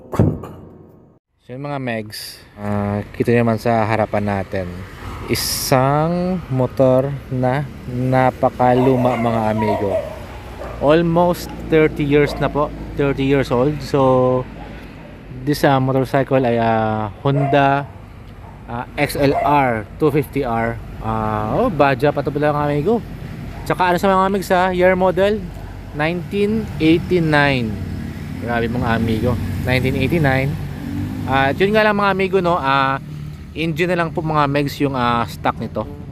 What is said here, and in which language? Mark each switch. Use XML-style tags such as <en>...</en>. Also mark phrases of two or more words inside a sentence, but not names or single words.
<tl>So yung mga megs, kita naman sa harapan natin isang motor na napakaluma mga amigo.</tl> <en>Almost 30 years na po, 30 years old. So this motorcycle ay Honda XLR 250R.</en> <tl>Badja pa ito pala mga amigo. Tsaka ano sa mga megs,</tl> <en>year model</en> <tl>1989. Grabe mga amigo, 1989. At yun nga lang mga amigo, no, engine na lang po mga megs yung stock nito.</tl>